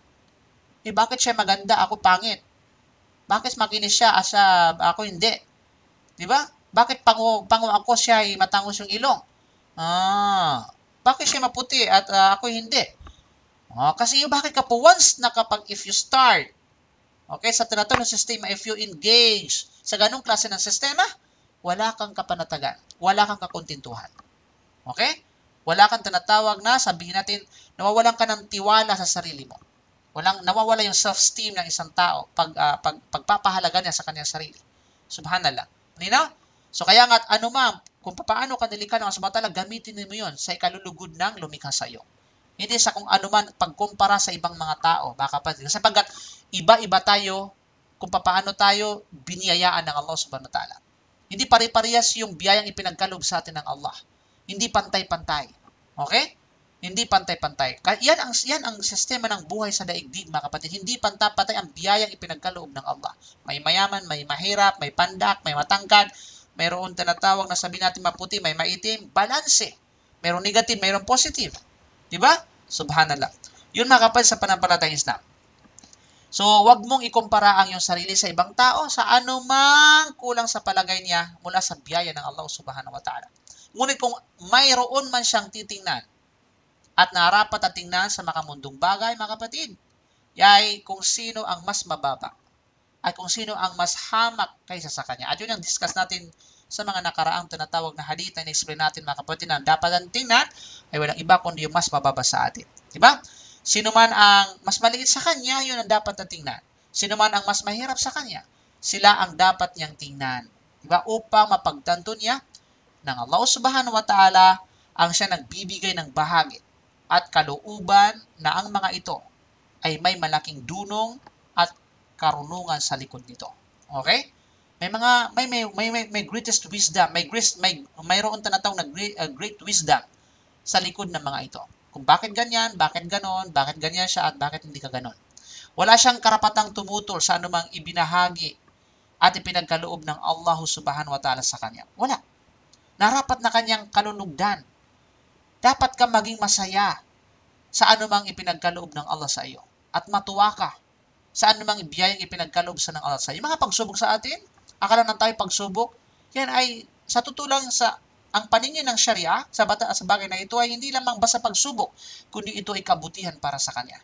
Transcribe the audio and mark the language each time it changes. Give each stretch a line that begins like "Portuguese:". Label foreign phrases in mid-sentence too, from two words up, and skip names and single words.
Filipino: Bakit siya maganda? Ako pangit. Bakit makinis siya? Ako hindi. Diba? Bakit pango ako siya ay matangos yung ilong? Bakit siya maputi at ako hindi? Kasi bakit ka po once na kapag
English: if you start,
Filipino: okay, sa tinatawag na sistema,
English: if you engage
Filipino: sa ganung klase ng sistema, wala kang kapanatagan. Wala kang kakuntintuhan. Okay? Wala kang tinatawag na, sabihin natin, nawawalan ka ng tiwala sa sarili mo. Nawawala yung self-esteem ng isang tao pagpapahalaga niya sa kanyang sarili. Subhanallah. Nino? So kaya nga, kung paano ka nilikha ng Allah
Arabic: سبحانه وتعالى,
Filipino: gamitin mo yun sa ikalulugod ng lumikha sa iyo. Hindi sa kung anuman pagkumpara sa ibang mga tao, baka pa. Sapagkat iba-iba tayo kung paano tayo biniyayaan ng Allah
Arabic: سبحانه وتعالى.
Filipino: Hindi pare-parehas yung biyayang ipinagkaloob sa atin ng Allah. Hindi pantay-pantay. Okay? Hindi pantay-pantay. Yan ang sistema ng buhay sa daigdig, mga kapatid. Hindi pantay-pantay ang biyayang ipinagkaloob ng Allah. May mayaman, may mahirap, may pandak, may matangkad, mayroon tinatawag na sabihin natin maputi, may maitim, balanse. Mayroon negative, mayroon positive. Diba? Subhanallah. Yun mga kapatid sa pananampalatayang Islam. So, wag mong ikumpara ang iyong sarili sa ibang tao sa anumang kulang sa palagay niya mula sa biyaya ng Allah
Arabic: سبحانه وتعالى.
Filipino: Ngunit kung mayroon man siyang titingnan at narapat at tingnan sa makamundong bagay, mga kapatid, ay kung sino ang mas mababa at kung sino ang mas hamak kaysa sa kanya. At yun ang discuss natin sa mga nakaraang tinatawag na hadith na in-explain natin, mga kapatid, na dapat ang tingnan ay walang iba kundi yung mas mababa sa atin. Diba? Sino man ang mas maliit sa kanya, yun ang dapat na tingnan. Sino man ang mas mahirap sa kanya, sila ang dapat niyang tingnan. Diba? Upang mapagtanto niya ng Allah
Arabic: سبحانه وتعالى
Filipino: ang siya nagbibigay ng bahagi at kalooban na ang mga ito ay may malaking dunong at karunungan sa likod nito. Okay? May
English: greatest wisdom,
Filipino: mayroon tinatawag na
English: great wisdom
Filipino: sa likod ng mga ito. Kung bakit ganyan, bakit ganon, bakit ganyan siya, at bakit hindi ka ganon. Wala siyang karapatang tumutol sa anumang ibinahagi at ipinagkaloob ng Allah
Arabic: سبحانه وتعالى
Filipino: sa kanya. Wala. Narapat na kanyang kalunugdan. Dapat ka maging masaya sa anumang ipinagkaloob ng Allah sa iyo. At matuwa ka sa anumang biyayang ipinagkaloob sa ng Allah sa iyo. Mga pagsubok sa atin, akala na tayo pagsubok, yan ay sa tutulang sa ang paningin ng Sharia sa bagay na ito ay hindi lamang basta pagsubok, kundi ito ay kabutihan para sa kanya.